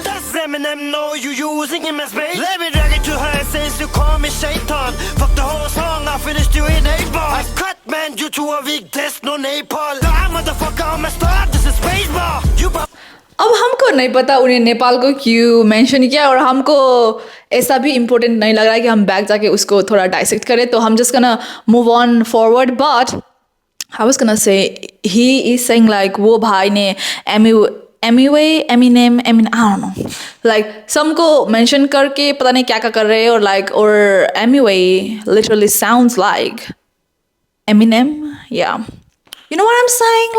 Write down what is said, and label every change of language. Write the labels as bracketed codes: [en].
[en] Does Eminem know you using him as bait? Let me drag it to her since you call me shaitan. Fuck the whole song, I finished you in 8 bars. I cut man you to a weak test, no Nepal. Nah motherfucker, I'm a star, this is space bar. You [hi] अब हमको नहीं पता उन्हें नेपाल को क्यों mention किया, और हमको ऐसा भी इम्पोर्टेंट नहीं लग रहा है कि हम बैक जाके उसको थोड़ा डाइसेक्ट करें. तो हम [en] Just gonna move on forward. But I was gonna say he is saying like [hi] वो भाई ने [en] Eminem, I don't know, like [hi] सबको मेंशन करके पता नहीं क्या कर रहे हैं, और [en] like और Eminem literally sounds like Eminem. Yeah, you know what I'm saying?